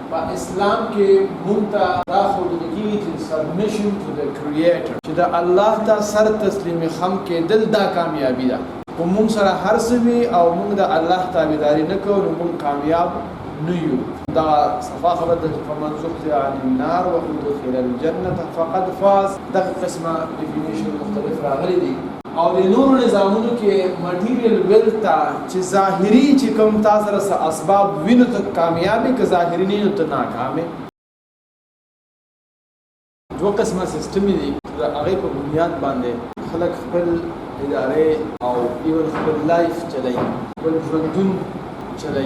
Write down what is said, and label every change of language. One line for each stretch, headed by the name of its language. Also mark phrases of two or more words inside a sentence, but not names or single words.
Pashto: په اسلام کې مونږ ته دا ښودل کېږي چې
English: submission to the creator
Pashto: چې د الله ته سر تسلیمي خم کېدل دا کامیابي ده. که مونږ سره هر څه وي او مونږ د الله تابعداري نه کوو نو مونږ کامیاب نه یو. دا صفا خبره ده چې
Arabic: فمن زحزح عن النار وادخل الجنة فقد فاز.
Pashto: دغه قسمه ډیفینیشن مختلف راغلي دي او د نورو نظامونو کې
English: material wealth
Pashto: ته چې ظاهري چې کوم تاسو سره اسباب وینو ته کامیابی که ظاهري نه ته ناکامه. دوه قسمه سیستم دي هغه په بنیاد باندې خلک خپل ادارې او ایون خپل لایف چلایي، خپل ژوندون چلایي.